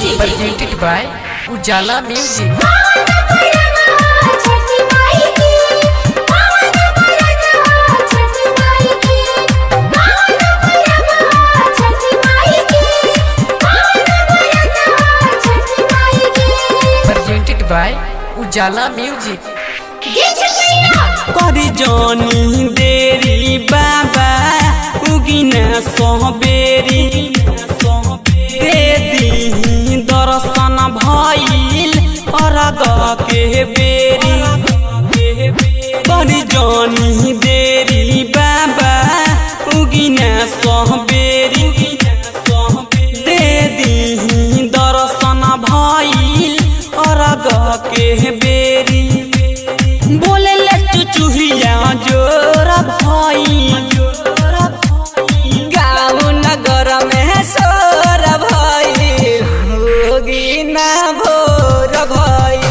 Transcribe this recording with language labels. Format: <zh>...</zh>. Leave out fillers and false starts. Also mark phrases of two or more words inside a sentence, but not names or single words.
<en>Presented by Ujala Music. Presented by Ujala Music.</en> <bho>करी जानी देरी बाबा उगिना सोहबेरी दे दी दर्शन भइल अरग के बेरी करी जानी देरी बाबा उगिना सोहबेरी दे दी दर्शन भइल अरग के बेरी बोले ले चुचुहिया जोर भाई गाँव नगर में सोर भाई होगी ना भोर भाई</bho>